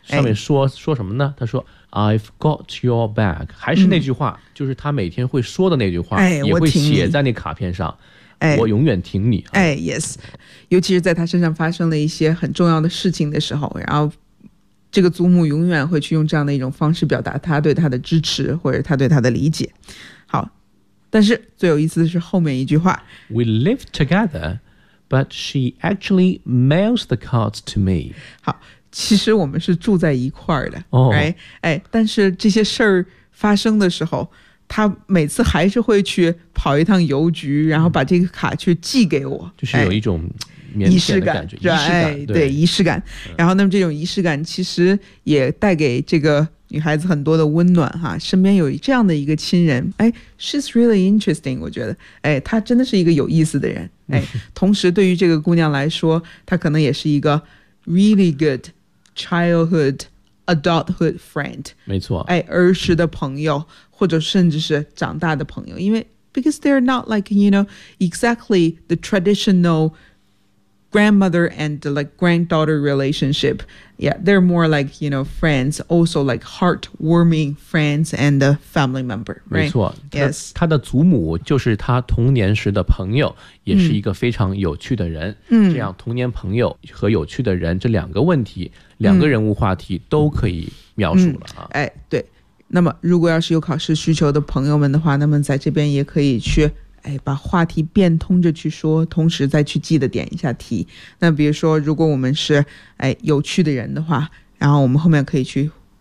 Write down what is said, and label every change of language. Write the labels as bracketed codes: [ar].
[zh] 上面说说什么呢他说 [en] I've got your back [zh] 还是那句话、就是他每天会说的那句话、也会写在那卡片上 我永远挺你、 Yes 尤其是在他身上发生了一些很重要的事情的时候然后这个祖母永远会去用这样的一种方式表达他对他的支持或者他对他的理解好但是最有意思的是后面一句话 [en] We live together but she actually mails the cards to me [zh] 好其实我们是住在一块儿的、 [en] right? [zh] 但是这些事儿发生的时候他每次还是会去跑一趟邮局然后把这个卡去寄给我就是有一种腼腆的感觉仪式感, 仪式感 对仪式感然后那么这种仪式感其实也带给这个女孩子很多的温暖哈身边有这样的一个亲人 [en] She's really interesting [zh] 我觉得她真的是一个有意思的人同时对于这个姑娘来说她可能也是一个 [en] Really good childhood, adulthood friend. [zh] 没错。儿时的朋友或者甚至是长大的朋友。因为 [en] because they're not like, you know, exactly the traditional grandmother and like granddaughter relationship. Yeah, they're more like, you know, friends, also like heartwarming friends and a family member, right? [zh] 没错。 [en] Yes. [zh] 他的祖母就是他童年时的朋友也是一个非常有趣的人。这样童年朋友和有趣的人这两个问题两个人物话题都可以描述了、对。那么如果要是有考试需求的朋友们的话那么在这边也可以去把话题变通着去说同时再去记得点一下题那比如说如果我们是有趣的人的话然后我们后面可以去